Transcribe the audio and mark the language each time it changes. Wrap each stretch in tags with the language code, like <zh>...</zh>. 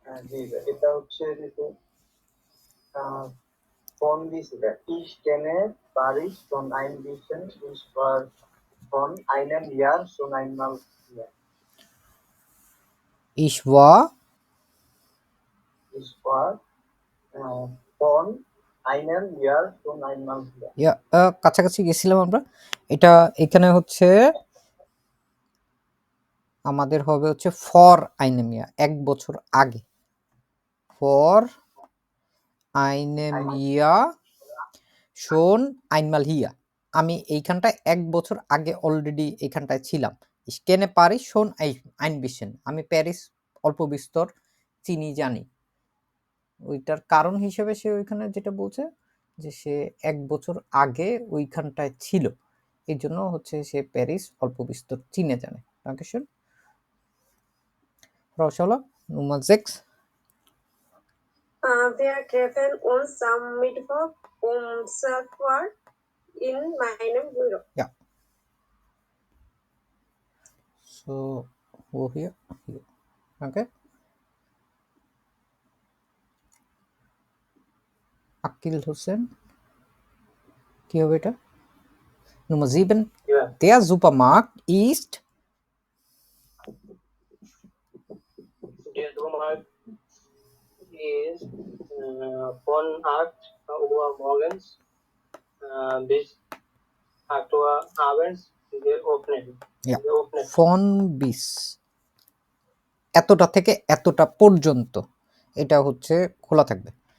<bn>জি এটা হচ্ছে যে</bn> <de>von dieser ich kenne Paris von ein bisschen ich war von einem Jahr schon einmal hier. Ich war Ich war von einem Jahr schon einmal hier.</de> <bn>ইয়া কাছাকাছি গেছিলাম আমরা। এটা এখানে হচ্ছে আমাদের হবে হচ্ছে ফর einem Jahr, 1 বছর আগে।</bn> <de>ফর einem Jahr schon einmal hier।</de> <bn>আমি এইখানটায় 1 বছর আগে অলরেডি এইখানটায় ছিলাম।</bn> <de>Ich kenne Paris schon ein bisschen।</de> <bn>আমি প্যারিস অল্প বিস্তর চিনি, জানি। ওইটার কারণ হিসেবে সে ওইখানে যেটা বলছে যে সে 1 বছর আগে ওইখানটায় ছিল, এই জন্য হচ্ছে সে প্যারিস অল্প বিস্তর চিনে জানে।</bn> <de>Dankeschön. Frau Scholler, Nummer 6. Wir treffen uns am Mittwoch um 12 Uhr in meinem Büro. Ja. So, wo hier? Hier. Danke.</de> <bn>Aqil Hossain, কি হবে এটা? Nummer 7.</bn> <de>Ja. Der Supermarkt ist Der Supermarkt ist von 8 Uhr morgens bis 8 Uhr abends geöffnet. Ja.</de> <bn>von bis, এতটা থেকে এতটা পর্যন্ত এটা হচ্ছে খোলা থাকবে।</bn>